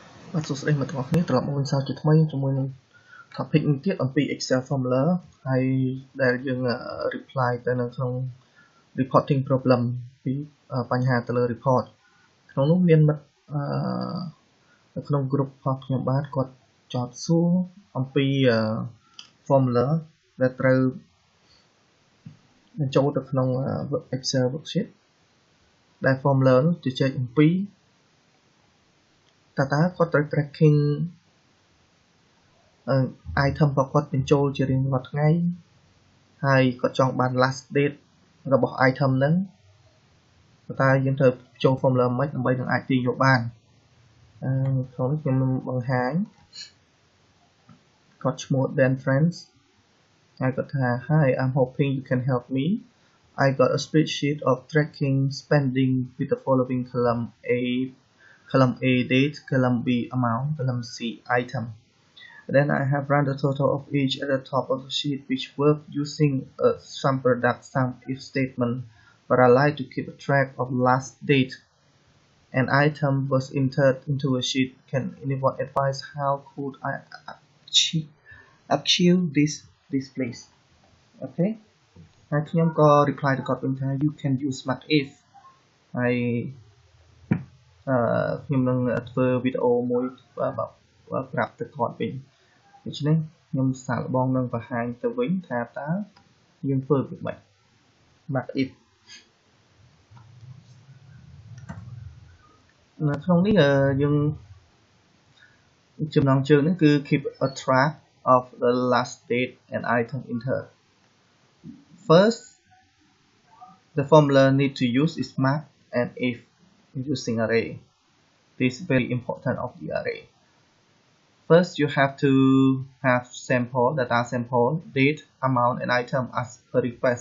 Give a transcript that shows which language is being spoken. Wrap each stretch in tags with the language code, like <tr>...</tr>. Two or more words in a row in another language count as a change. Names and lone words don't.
<km>បាទសួស្តីមិត្តទាំងអស់គ្នាត្រឡប់មកវិញសាជាថ្មីជាមួយនឹង topic មួយទៀតអំពី Excel formula ហើយដែលយើង reply ទៅនៅក្នុង</km> <en>reporting problem</en> <km>ពីបញ្ហាទៅលើ report ក្នុងនោះមានមិត្តនៅក្នុង group របស់ខ្ញុំបាទគាត់ចោទសួរអំពី formula ដែលត្រូវ បញ្ចូលទៅក្នុង Excel worksheet ដែល formula នោះជជែកអំពីតើគាត់ត្រូវ tracking item របស់គាត់បញ្ចូលជារៀងរាល់ថ្ងៃហើយគាត់ចង់បាន</km> <en>last date</en> <km>របស់ item ហ្នឹងតើយើងត្រូវចូល formula មិនដើម្បីនឹងអាចទាញយកបានក្នុងនេះខ្ញុំនឹងបង្ហាញ គាត់ឈ្មោះ Dan Friends ហើយគាត់ថា</km> <en>Hi I'm hoping you can help me I got a spreadsheet of tracking spending with the following column A date, column B amount, column C item. Then I have run the total of each at the top of the sheet which work using a sum product sum if statement, but I like to keep a track of last date. An item was entered into a sheet. Can anyone advise how could I achieve this place? Okay.</en> <km>ហើយខ្ញុំក៏ reply ទៅគាត់វិញថា</km> <en>you can use smart if</en> <km>ហើយខ្ញុំនឹងធ្វើវីដេអូមួយប្រាប់ទៅគាត់វិញដូច្នេះខ្ញុំសាកល្បងនឹងបង្ហាញទៅវិញថាតើយើងធ្វើវាម៉េច</km> <en>smart if</en> <km>នៅក្នុងនេះយើងចំណងជើងនេះគឺ</km> <en>keep a track of the last date and item entered. First, the formula need to use is smart and if using array. This is very important of the array. First, you have to have data sample, date, amount, and item as per request.</en>